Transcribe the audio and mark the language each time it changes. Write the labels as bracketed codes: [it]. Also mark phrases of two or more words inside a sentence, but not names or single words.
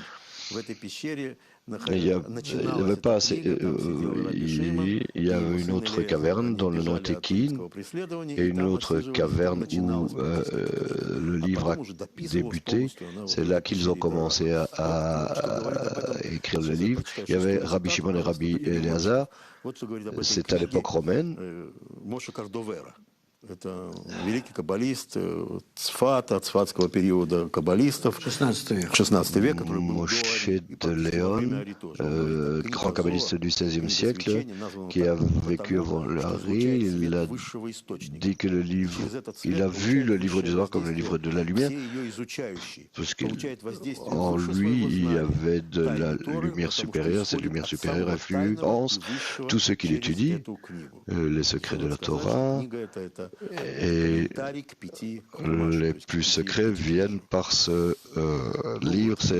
[fr] Il y a une autre caverne dans le nord Tekin et une autre caverne où le livre a débuté. C'est là qu'ils ont commencé à écrire le livre. Il y avait Rabbi Shimon et Rabbi Eliezer. C'est à l'époque romaine. [ru] Это великий каббалист Цфата, цфатского периода каббалистов, 16 век, который был [fr] Moshe de Léon, grand kabbaliste du XVIe siècle, qui a vécu avant l'Ari, il a dit que il a vu le livre du Zohar comme le livre de la lumière, parce qu'en lui, il y avait de la lumière supérieure, cette lumière supérieure influence tout ce qu'il étudie, les secrets de la Torah, et les plus secrets viennent par ce livre.